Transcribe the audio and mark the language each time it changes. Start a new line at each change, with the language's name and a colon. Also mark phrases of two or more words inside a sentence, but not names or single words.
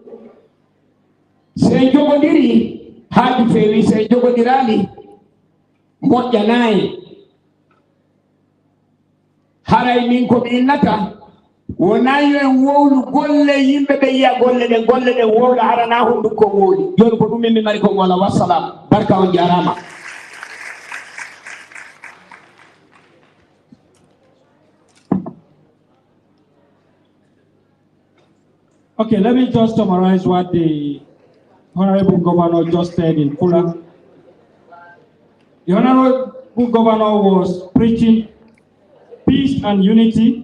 Fula: Se jogo diri hadi fewi se jogo dirali moja naye haray min ko innata wonayo en wowlu golle yimbe be yiya golle de wowla harana hundu ko woli joni ko dum min mari ko wala wassalam barka on jarama.
English: Okay, let me just summarize what the Honorable Governor just said in Fulla. The Honorable Governor was preaching peace and unity.